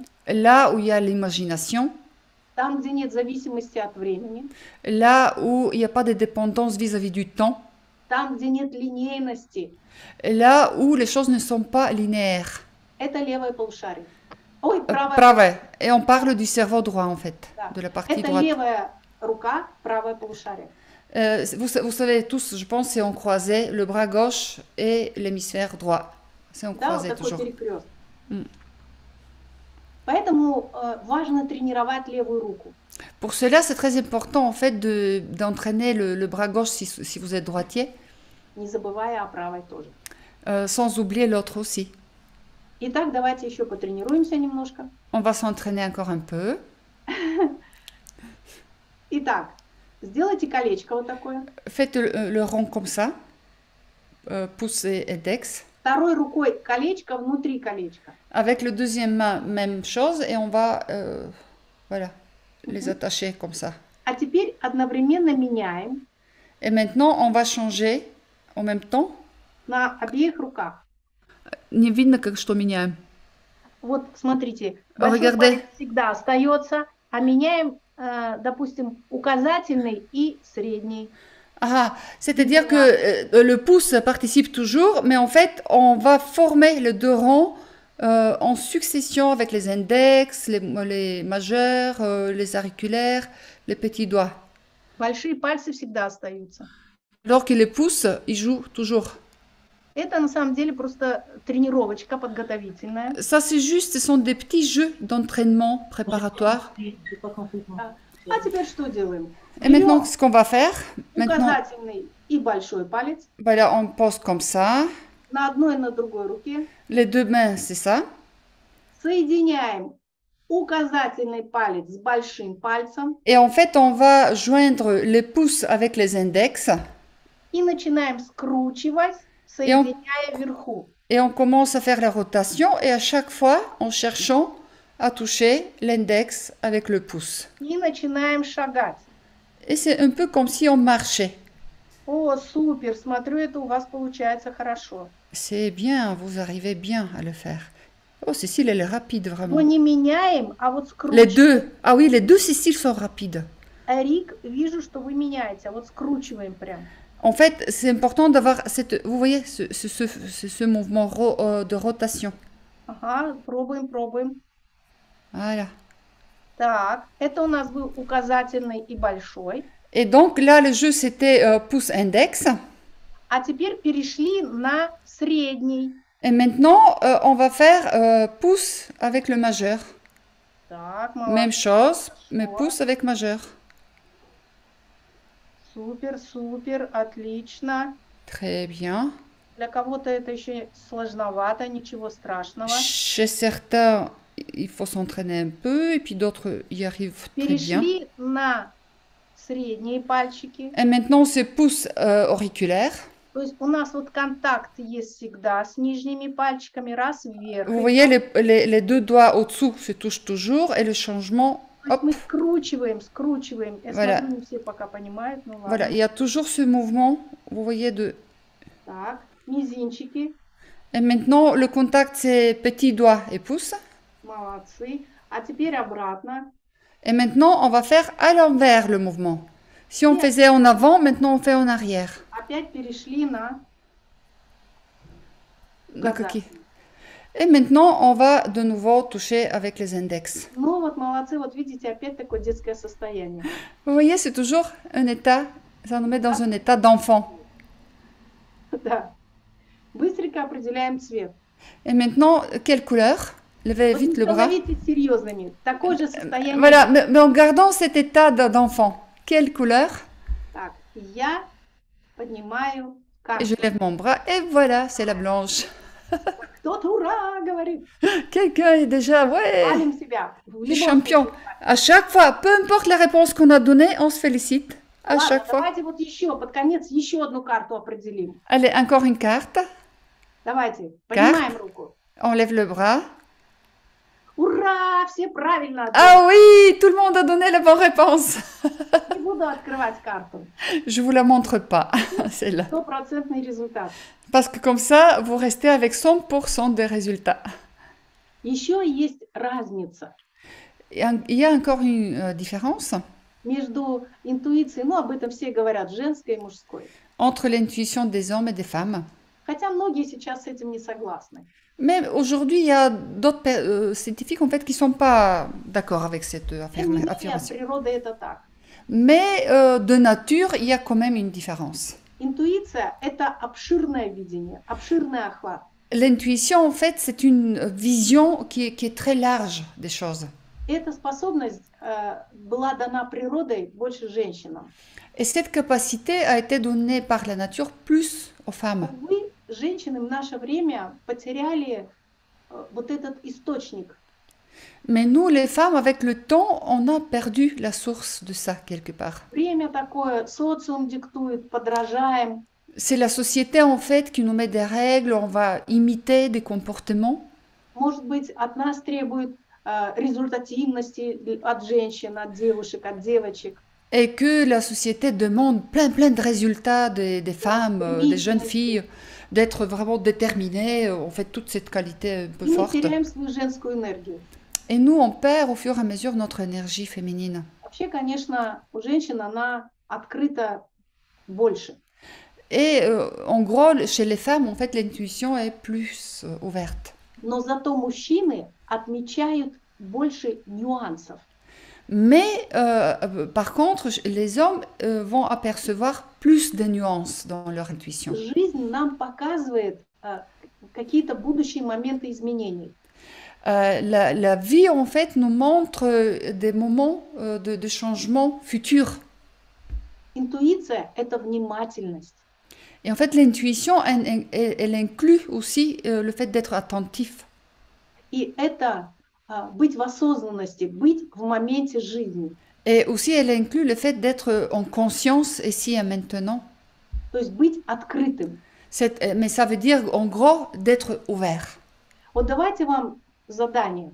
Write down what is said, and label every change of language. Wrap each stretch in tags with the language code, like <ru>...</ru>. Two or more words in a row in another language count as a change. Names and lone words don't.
<fr>Là où il y a l'imagination,</fr> <ru>там, где нет зависимости от времени,</ru> <fr>là où il n'y a pas de dépendance vis-à-vis du temps,</fr> <ru>там, где нет линейности,</ru> <fr>là où les choses ne sont pas linéaires.</fr> <ru>это левое полушарие. Ой, правое. Правое.</ru> <fr>Et on parle du cerveau droit, en fait,</fr> <ru>Да.</ru> <fr>de la partie</fr> <ru>Это</ru> <fr>droite.</fr> <ru>левая рука, правое полушарие.</ru> <fr>Vous savez tous, je pense, c'est en croisé, le bras gauche et l'hémisphère droit. C'est en</fr> <ru>Да, вот</ru> <fr>croisé</fr> <ru>такой</ru> <fr>toujours.</fr> <ru>перекрест. М. Поэтому важно тренировать левую руку.</ru> <fr>Pour cela, c'est très important, en fait, d'entraîner le bras gauche si vous êtes droitier,</fr> <ru>Не забывая о правой тоже.</ru> <fr>sans oublier l'autre aussi.</fr> <ru>Итак, давайте еще потренируемся немножко.</ru> <fr>On va s'entraîner encore un peu.</fr> <ru>Итак, сделайте колечко вот такое.</ru> <fr>Faites le rond comme ça, pouce et index.</fr> <ru>Второй рукой колечко внутри колечка.</ru> <fr>Avec le deuxième main, même chose, et on va voilà, les attacher comme ça.</fr> <ru>А теперь одновременно меняем</ru> <fr>Et maintenant, on va changer en même temps.</fr> <ru>на обеих руках. Не видно, как что меняем. Вот смотрите, большой</ru> <fr>Regardez.</fr> <ru>палец всегда остается, а меняем, допустим, указательный и средний.</ru> <fr>Ah, c'est-à-dire que le pouce participe toujours, mais en fait, on va former les deux rangs en succession avec les index, les majeurs, les auriculaires, les petits doigts.</fr> <ru>Большие пальцы всегда остаются.</ru> <fr>Alors que les pouces, ils jouent toujours.</fr> <ru>Это на самом деле просто тренировочка подготовительная.</ru> <fr>Ça, c'est juste, ce sont des petits jeux d'entraînement préparatoires. J'ai pas compris.</fr> <ru>А теперь что делаем?</ru> <fr>Et maintenant, ce qu'on va faire, maintenant,</fr> <ru>Указательный и большой палец</ru> <fr>voilà, on pose comme ça.</fr> <ru>на одной и на другой руке.</ru> <fr>Les deux mains, c'est ça.</fr> <ru>Соединяем указательный палец с большим пальцем</ru> <fr>Et en fait, on va joindre les pouces avec les index.</fr> <ru>и начинаем скручивать, соединяя вверху.</ru> <fr>Et on commence à faire la rotation et à chaque fois en cherchant à toucher l'index avec le pouce.</fr> <ru>И начинаем шагать.</ru> <fr>Et c'est un peu comme si on marchait.</fr> <ru>О, супер, смотрю, это у вас получается хорошо.</ru> <fr>C'est bien, vous arrivez bien à le faire. Oh, Cécile, elle est rapide</fr> <ru>Но</ru> <fr>vraiment.</fr> <ru>не меняем, а вот</ru> <fr>Les</fr> <ru>скручиваем.</ru> <fr>deux, ah oui, les deux Cécile sont rapides.</fr> <ru>Рик, вижу, что вы меняете. Вот скручиваем прям.</ru> <fr>En fait, c'est important d'avoir cette, vous voyez, ce mouvement de rotation.</fr> <ru>Ага, пробуем, пробуем.</ru> <fr>Voilà.</fr> <ru>Так, это у нас был указательный и большой.</ru> <fr>Et donc là, le jeu, c'était pouce index.</fr> <ru>А теперь перешли на средний.</ru> <fr>Et maintenant, on va faire pouce avec le majeur.</fr> <ru>Так,</ru> <fr>Même</fr> <ru>молодец.</ru> <fr>chose, mais</fr> <ru>Хорошо.</ru> <fr>pouce avec majeur.</fr> <ru>Супер, супер, отлично.</ru> <fr>Très bien.</fr> <ru>Для кого-то это еще сложновато, ничего страшного.</ru> <fr>Chez certains, il faut s'entraîner un peu, et puis d'autres y arrivent très bien.</fr> <ru>Перешли на средние пальчики.</ru> <fr>Et maintenant, c'est pouce auriculaire.</fr> <ru>То есть у нас вот контакт есть всегда с нижними пальчиками, раз вверх.</ru> <fr>Vous voyez, les deux doigts au-dessous se touchent toujours, et le changement,</fr> <ru>То есть</ru> <fr>hop,</fr> <ru>мы скручиваем, скручиваем. Я</ru> <fr>Voilà.</fr> <ru>смотрю, не все пока понимают, ну ладно.</ru> <fr>voilà, il y a toujours ce mouvement, vous voyez, de...</fr> <ru>Так, мизинчики,</ru> <fr>Et maintenant, le contact, c'est petit doigt et pouce.</fr> <ru>молодцы. А теперь обратно.</ru> <fr>Et maintenant, on va faire à l'envers le mouvement. Si on faisait en avant, maintenant on fait en arrière.</fr> <ru>Опять перешли на</ru> <fr>Donc,</fr> <ru>указатель.</ru> <fr>ok. Et maintenant, on va de nouveau toucher avec les index.</fr> <ru>Ну вот молодцы, вот видите, опять такое детское состояние.</ru> <fr>Vous voyez, c'est toujours un état, ça nous met dans un état d'enfant.</fr> <ru>Да. Быстренько определяем цвет.</ru> <fr>Et maintenant, quelle couleur? Levez</fr> <ru>Вот</ru> <fr>vite</fr> <ru>не</ru> <fr>le bras.</fr> <ru>становитесь серьезными. Такое же состояние.</ru> <fr>Voilà, mais en gardant cet état d'enfant. Quelle couleur?</fr> <ru>Так, я поднимаю</ru> <fr>Et je</fr> <ru>карту.</ru> <fr>lève mon bras et voilà, c'est la blanche.</fr> <ru>Кто-то ура говорит.</ru> <fr>Quelqu'un est déjà, ouais,</fr> <ru>Хвалим себя. В</ru> <fr>les</fr> <ru>любом</ru> <fr>champions.</fr> <ru>случае.</ru> <fr>À chaque fois, peu importe la réponse qu'on a donnée, on se félicite. À</fr> <ru>Ладно,</ru> <fr>chaque fois.</fr> <ru>давайте вот еще, под конец, еще одну карту определим.</ru> <fr>Allez, encore une carte.</fr> <ru>Давайте, поднимаем руку.</ru> <fr>On lève le bras.</fr> <ru>Ура, все правильно ответили.</ru> <fr>Ah oui, tout le monde a donné la bonne réponse.</fr> <ru>Не буду открывать карту.</ru> <fr>Je vous la montre pas, celle-là.</fr> <ru>Стопроцентный результат.</ru> <fr>Parce que comme ça, vous restez avec 100% des résultats.</fr> <ru>Еще есть разница</ru> <fr>Il y a encore une différence</fr> <ru>между интуицией, ну об этом все говорят, женской и мужской.</ru> <fr>entre l'intuition des hommes et des femmes.</fr> <ru>Хотя многие сейчас с этим не согласны.</ru> <fr>Mais aujourd'hui, il y a d'autres scientifiques en fait qui sont pas d'accord avec cette</fr> <ru>Тем не менее, от</ru> <fr>affirmation.</fr> <ru>природы это так.</ru> <fr>Mais de nature, il y a quand même une différence.</fr> <ru>Интуиция – это обширное видение, обширный охват.</ru> <fr>L'intuition, en fait, c'est une vision qui est très large des choses.</fr> <ru>Эта способность была дана природой больше женщинам.</ru> <fr>Et cette capacité a été donnée par la nature plus aux femmes.</fr> <ru>Увы, женщины в наше время потеряли вот этот источник.</ru> <fr>Mais nous, les femmes, avec le temps, on a perdu la source de ça quelque part.</fr> <ru>Время такое, социум диктует, подражаем.</ru> <fr>C'est la société, en fait, qui nous met des règles, on va imiter des comportements.</fr> <ru>Может быть, от нас требует результативности от женщин, от девушек, от девочек.</ru> <fr>Et que la société demande plein de résultats des femmes, Oui, des jeunes oui. filles, d'être vraiment déterminées, en fait, toute cette qualité un peu</fr> <ru>И мы</ru> <fr>forte.</fr> <ru>теряем свою женскую энергию.</ru> <fr>Et nous, on perd au fur et à mesure notre énergie féminine.</fr> <ru>Вообще, конечно, у женщин она открыта больше.</ru> <fr>Et en gros, chez les femmes, en fait, l'intuition est plus ouverte.</fr> <ru>Но зато мужчины отмечают больше нюансов.</ru> <fr>Mais par contre, les hommes vont apercevoir plus de nuances dans leur intuition.</fr> <ru>Жизнь нам показывает какие-то будущие моменты изменений.</ru> <fr>La vie, en fait, nous montre des moments de changement futurs.</fr> <ru>Интуиция – это внимательность.</ru> <fr>Et en fait, l'intuition, elle inclut aussi le fait d'être attentif.</fr> <ru>И это быть в осознанности, быть в моменте жизни.</ru> <fr>Et aussi, elle inclut le fait d'être en conscience ici et maintenant.</fr> <ru>То есть быть открытым.</ru> <fr>Mais ça veut dire, en gros, d'être ouvert.</fr> <ru>Вот давайте вам задание.</ru>